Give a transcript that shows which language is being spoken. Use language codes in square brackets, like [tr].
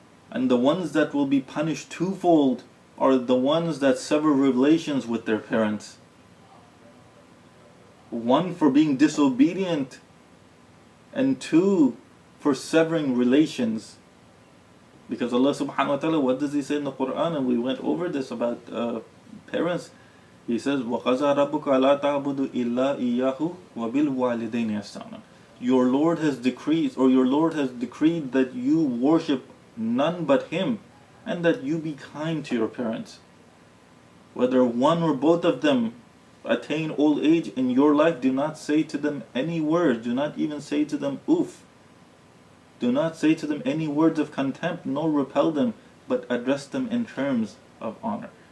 [en] And the ones that will be punished twofold are the ones that sever relations with their parents. One for being disobedient, and two for severing relations. Because Allah subhanahu wa ta'ala, what does He say in the Quran? And we went over this about parents. He says, [ar] وَقَضَى رَبُّكَ أَلَّا تَعْبُدُوا إِلَّا إِيَّاهُ وَبِالْوَالِدَيْنِ إِحْسَانًا. [en] Your Lord has decreed that you worship none but Him, and that you be kind to your parents. Whether one or both of them attain old age in your life, do not say to them any words. Do not even say to them oof. Do not say to them any words of contempt, nor repel them, but address them in terms of honor.